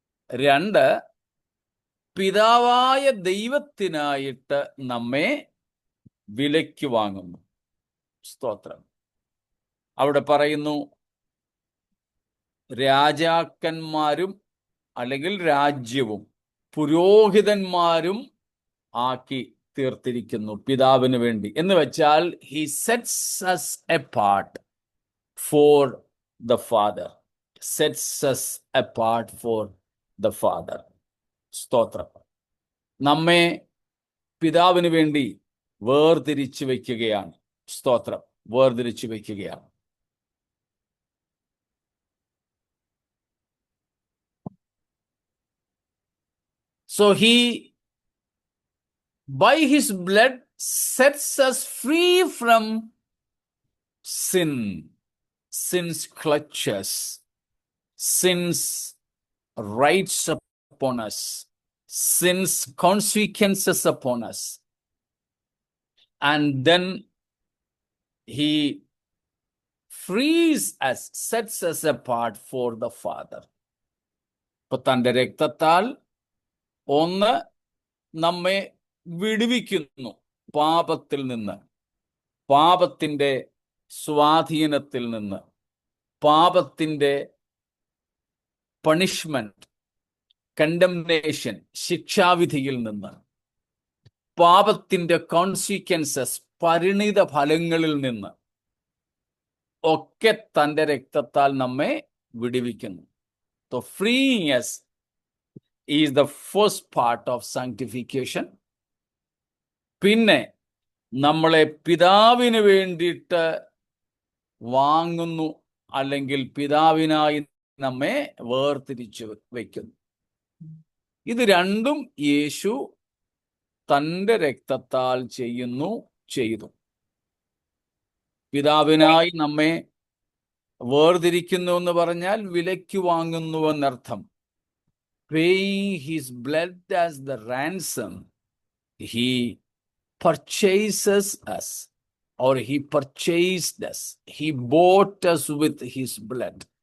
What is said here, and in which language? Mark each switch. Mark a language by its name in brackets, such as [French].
[Malayalam] 2, പിതാവായ ദൈവത്തിനായിട്ട് നമ്മെ വിലയ്ക്ക് വാങ്ങുന്നു. സ്തോത്രം. അവിടെ പറയുന്നു, രാജാക്കന്മാരും അല്ലെങ്കിൽ രാജ്യവും പുരോഹിതന്മാരും ആക്കി തീർത്തിരിക്കുന്നു പിതാവിന് വേണ്ടി. എന്ന് വെച്ചാൽ [English] he sets us apart for the Father. Sets us apart for the Father. [Malayalam] സ്തോത്രം. നമ്മെ പിതാവിന് വേണ്ടി വേർതിരിച്ചു വയ്ക്കുകയാണ്. സ്തോത്രം. വേർതിരിച്ചു വയ്ക്കുകയാണ്. [English] So he, by his blood, sets us free from sin, sin's clutches, sin's rights upon us, sin's consequences upon us. And then he frees us, sets us apart for the Father. [Malayalam] ഇപ്പൊ തന്റെ രക്തത്താൽ ഒന്ന്, നമ്മെ വിടുവിക്കുന്നു പാപത്തിൽ നിന്ന്, പാപത്തിന്റെ സ്വാധീനത്തിൽ നിന്ന്, പാപത്തിന്റെ പണിഷ്മെന്റ്, കണ്ടംനേഷൻ, ശിക്ഷാവിധിയിൽ നിന്ന്, പാപത്തിന്റെ കോൺസിക്വൻസസ്, പരിണിത ഫലങ്ങളിൽ നിന്ന് ഒക്കെ തന്റെ രക്തത്താൽ നമ്മെ വിടുവിക്കുന്നു. [English] So freeing us is the first part of sanctification. [Malayalam] പിന്നെ നമ്മളെ പിതാവിന് വേണ്ടിയിട്ട് വാങ്ങുന്നു, അല്ലെങ്കിൽ പിതാവിനായി നമ്മെ വേർതിരിച്ചു വയ്ക്കുന്നു. ഇത് രണ്ടും യേശു തന്റെ രക്തത്താൽ ചെയ്തു. പിതാവിനായി നമ്മെ വേർതിരിക്കുന്നു എന്ന് പറഞ്ഞാൽ വിലയ്ക്ക് വാങ്ങുന്നു എന്നർത്ഥം. [English] Paying his blood as the ransom, he purchases us, or he purchased us. He bought us with his blood.